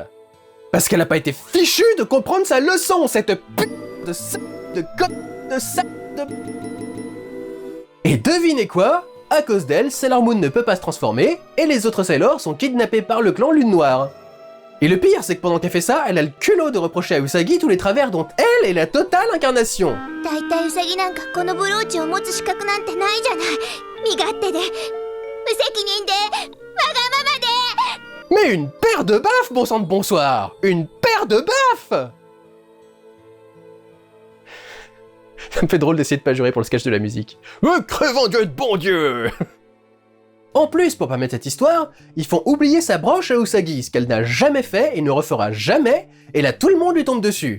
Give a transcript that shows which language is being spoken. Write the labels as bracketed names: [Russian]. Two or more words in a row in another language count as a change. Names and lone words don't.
[French] Parce qu'elle n'a pas été fichue de comprendre sa leçon, cette de. Et devinez quoi? À cause d'elle, Sailor Moon ne peut pas se transformer, et les autres Sailors sont kidnappés par le clan Lune Noire. Et le pire, c'est que pendant qu'elle fait ça, elle a le culot de reprocher à Usagi tous les travers dont elle est la totale incarnation. [Japanese] だいたいウサギなんかこのブローチを持つ資格なんてないじゃない。身勝手で無責任でわがままで。 [French] Mais une paire de baffes, bon sang de bonsoir! Une paire de baffes! Ça me fait drôle d'essayer de pas jurer pour le sketch de la musique. Crevant Dieu de bon Dieu! En plus, pour permettre cette histoire, ils font oublier sa broche à Usagi, ce qu'elle n'a jamais fait et ne refera jamais, et là tout le monde lui tombe dessus.